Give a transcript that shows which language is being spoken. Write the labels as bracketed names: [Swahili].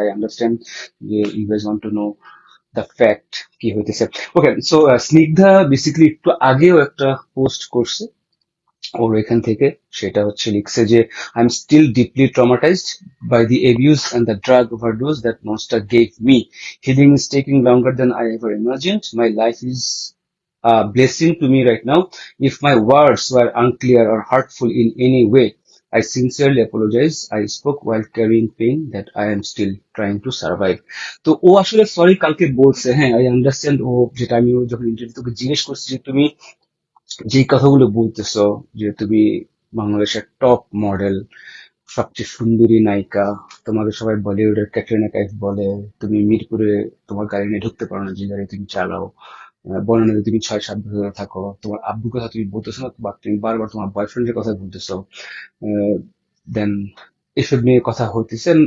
[English] I understand যে you guys want to know the fact [Bangla] কি হইতেছে। ওকে, সো স্নিগ্ধা বেসিক্যালি একটু আগেও একটা পোস্ট করছে ওর এখান থেকে। সেটা হচ্ছে লিখছে যে [English] I am still deeply traumatized by the abuse and the drug overdose that monster gave me. Healing is taking longer than I ever imagined. My life is a blessing to me right now. If my words were unclear or hurtful in any way, I sincerely apologize. I spoke while carrying pain that I am still trying to survive. [Bangla] তো ও আসলে sorry কালকে বলছে, হ্যাঁ [English] I understand. [Bangla] ও যেটা আমি যখন interview তোকে জিজ্ঞেস করছি যে তুমি যেই কথাগুলো বলতেছো, যে তুমি বাংলাদেশের টপ মডেল, সবচেয়ে সুন্দরী নায়িকা, তোমাকে সবাই বলিউডের ক্যাটরিনা কাইফ বলে, তুমি মিরপুরে তোমার গাড়ি নিয়ে ঢুকতে পারো না যে গাড়ি তুমি চালাও, বর্ণনাতে তুমি 6-7 বছর ধরে থাকো, তোমার আব্বুর কথা তুমি বলতেছো না, বা তুমি বারবার তোমার বয়ফ্রেন্ডের কথা বলতেছো, দেন এসব নিয়ে কথা হইতেছেন।